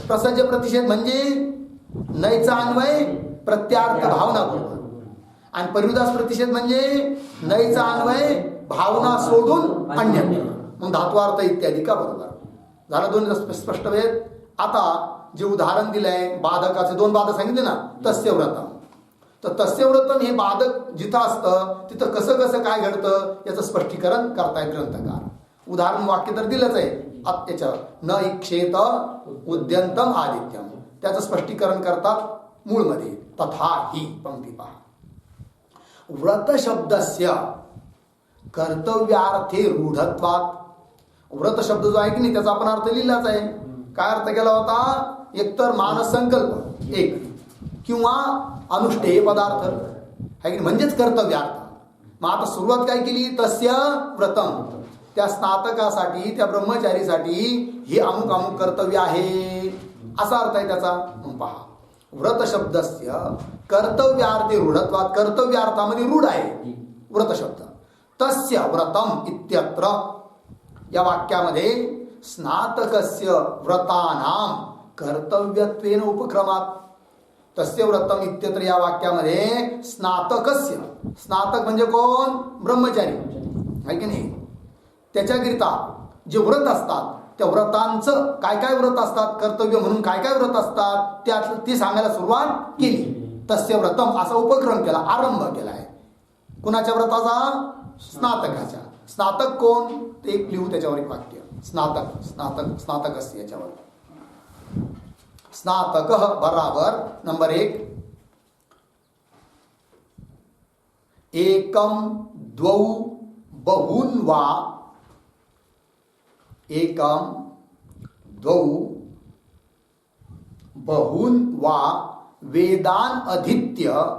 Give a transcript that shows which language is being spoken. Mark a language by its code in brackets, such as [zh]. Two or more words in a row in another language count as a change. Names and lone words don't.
[mr] प्रसज्य प्रतिषेध म्हणजे नयचा अन्वय प्रत्यार्थ भावना बरोबर, आणि परिवृदास प्रतिषेध म्हणजे नयचा अन्वय भावना सोडून अन्यत्र. मग धात्वार्थ इत्यादी का बरोबर झालं. दोन स्पष्ट वेळ. आता जे उदाहरण दिलंय बाधकाचे, दोन बाधक सांगितले ना, [sa] तस्य व्रतम. [mr] तर [sa] तस्य व्रतम [mr] हे बाधक जिथं असतं तिथं कसं कसं काय घडतं याचं स्पष्टीकरण करतायत ग्रंथकार. उदाहरण वाक्य तर दिलंच आहे त्याच्यावर. [sa] न इक्षेत उद्यंतम आदित्यम, [mr] त्याचं स्पष्टीकरण करतात मूळमध्ये. [sa] तथा ही [mr] पंक्ती पहा. [sa] व्रत शब्दस्य कर्तव्यार्थे रूढत्वात. [mr] व्रत शब्द जो आहे की नाही त्याचा आपण अर्थ लिहिलाच आहे. काय अर्थ केला होता? एकतर मानस संकल्प एक, किंवा अनुष्ठेय पदार्थ आहे की म्हणजेच कर्तव्यार्थ. मग आता सुरुवात काय केली? [sa] तस्य व्रतम. [mr] त्या स्नातकासाठी, त्या ब्रह्मचारीसाठी हे अमुक अमुक कर्तव्य आहे असा अर्थ आहे त्याचा. मग पहा, [sa] व्रत शब्दस्य कर्तव्यार्थे रूढत्वात. [mr] कर्तव्यार्थामध्ये रूढ आहे व्रत शब्द. [sa] तस्य व्रतम इत्यत्र [mr] या वाक्यामध्ये [sa] स्नातकस्य व्रतानां कर्तव्यत्वेन उपक्रमात. तस्य व्रतम इत्यत्र [mr] या वाक्यामध्ये स्नातकस्य, स्नातक म्हणजे कोण? ब्रह्मचारी आहे की नाही. त्याच्याकरिता जे व्रत असतात त्या व्रतांचं काय काय व्रत असतात, कर्तव्य म्हणून काय काय व्रत असतात त्यात ती सांगायला सुरुवात केली. [sa] तस्य व्रतम [mr] असा उपक्रम केला, आरंभ केला आहे. कुणाच्या व्रताचा? स्नातकाच्या. स्नातक कोण ते एक लिहू त्याच्यावर एक वाक्य. स्नातक, स्नातक, स्नातकस्य याच्यावर. स्नातक बराबर नंबर [sa] 1 एकम द्वौ बहून वा. एकम द्वौ बहून वा वेदान अधीत्य.